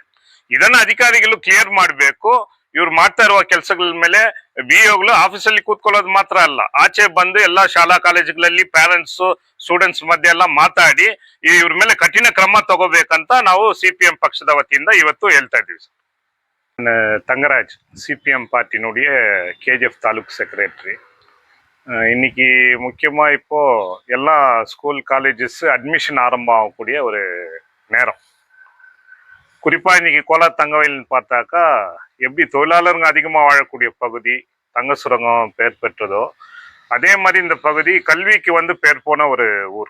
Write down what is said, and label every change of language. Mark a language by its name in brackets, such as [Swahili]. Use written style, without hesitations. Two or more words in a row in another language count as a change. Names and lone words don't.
[Kannada] ಇದನ್ನ ಅಧಿಕಾರಿಗಳು ಕ್ಲಿಯರ್ ಮಾಡ್ಬೇಕು. ಇವ್ರು ಮಾಡ್ತಾ ಇರುವ ಕೆಲಸಗಳ ಮೇಲೆ BOಗಳು ಆಫೀಸಲ್ಲಿ ಕೂತ್ಕೊಳ್ಳೋದು ಮಾತ್ರ ಅಲ್ಲ, ಆಚೆ ಬಂದು ಎಲ್ಲಾ ಶಾಲಾ ಕಾಲೇಜುಗಳಲ್ಲಿ [English] parents, students [Kannada] ಮಧ್ಯೆ ಎಲ್ಲ ಮಾತಾಡಿ ಇವ್ರ ಮೇಲೆ ಕಠಿಣ ಕ್ರಮ ತಗೋಬೇಕಂತ ನಾವು CPM ಪಕ್ಷದ ವತಿಯಿಂದ ಇವತ್ತು ಹೇಳ್ತಾ ಇದ್ದೀವಿ. [Tamil] தங்கராஜ், CPM பார்ட்டினுடைய KGF [English] taluk secretary. [Tamil] இன்னைக்கு முக்கியமாக இப்போ எல்லா [English] school colleges admission [Tamil] ஆரம்பம் ஆகக்கூடிய ஒரு நேரம். குறிப்பாக இன்னைக்கு கோலார் தங்கவயல்னு பார்த்தாக்கா, எப்படி தொழிலாளருங்க அதிகமாக வாழக்கூடிய பகுதி, தங்க சுரங்கம் பெயர் பெற்றதோ அதே மாதிரி இந்த பகுதி கல்விக்கு வந்து பேர் போன ஒரு ஊர்.